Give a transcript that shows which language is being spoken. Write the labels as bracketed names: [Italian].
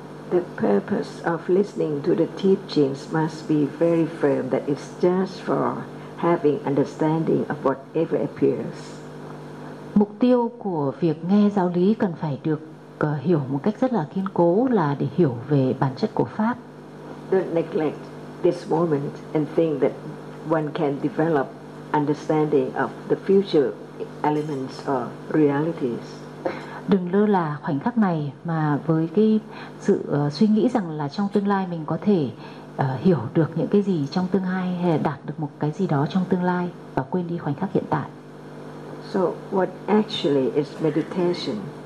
[English] The purpose of listening to the teachings must be very firm that it's just for having understanding of whatever appears. [Vietnamese] Mục tiêu của việc nghe giáo lý cần phải được hiểu một cách rất là kiên cố là để hiểu về bản chất của pháp. [English] Don't neglect this moment and think that one can develop understanding of the future elements or realities. [Vietnamese] Đừng lơ là khoảnh khắc này mà với cái sự suy nghĩ rằng là trong tương lai mình có thể hiểu được những cái gì trong tương lai hay là đạt được một cái gì đó trong tương lai và quên đi khoảnh khắc hiện tại. [English] So what actually is meditation?